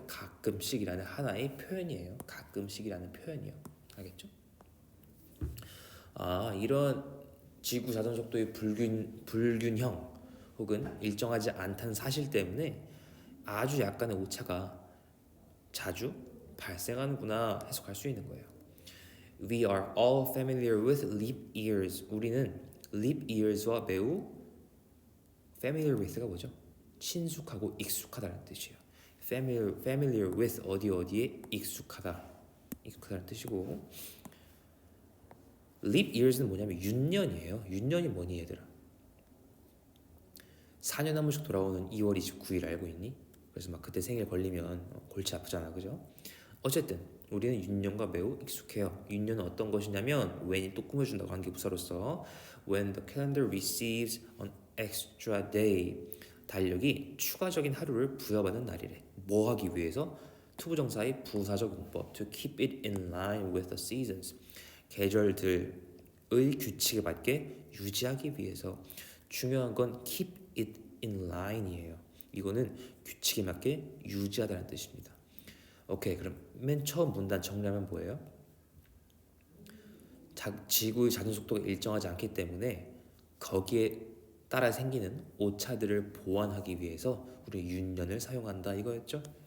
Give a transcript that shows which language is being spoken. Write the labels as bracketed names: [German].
[Korean] 가끔씩이라는 하나의 표현이에요. 가끔씩이라는 표현이요. 알겠죠? 이런 지구 자전 속도의 불균형 혹은 일정하지 않다는 사실 때문에 아주 약간의 오차가 자주 발생하는구나 해석할 수 있는 거예요. [English] We are all familiar with leap years. [Korean] 우리는 leap years와 매우 familiar with가 뭐죠? 친숙하고 익숙하다는 뜻이에요. familiar with 어디에 익숙하다는 뜻이고, leap years는 뭐냐면 윤년이에요. 윤년이 뭐니 얘들아? 4년에 한 번씩 돌아오는 2월 29일 알고 있니? 그래서 막 그때 생일 걸리면 골치 아프잖아, 그죠? 어쨌든 우리는 윤년과 매우 익숙해요. 윤년은 어떤 것이냐면 when이 또 꾸며준다, 관계부사로서. [English] When the calendar receives an extra day. [Korean] 달력이 추가적인 하루를 부여받는 날이래. 뭐 하기 위해서? 투부정사의 부사적 문법 [English] to keep it in line with the seasons. [Korean] 계절들의 규칙에 맞게 유지하기 위해서. 중요한 건 keep it in line이에요. 이거는 규칙에 맞게 유지하다는 뜻입니다. 오케이, 그럼 맨 처음 문단 정리하면 뭐예요? 지구의 자전 속도가 일정하지 않기 때문에 거기에 따라 생기는 오차들을 보완하기 위해서 우리 윤년을 사용한다 이거였죠.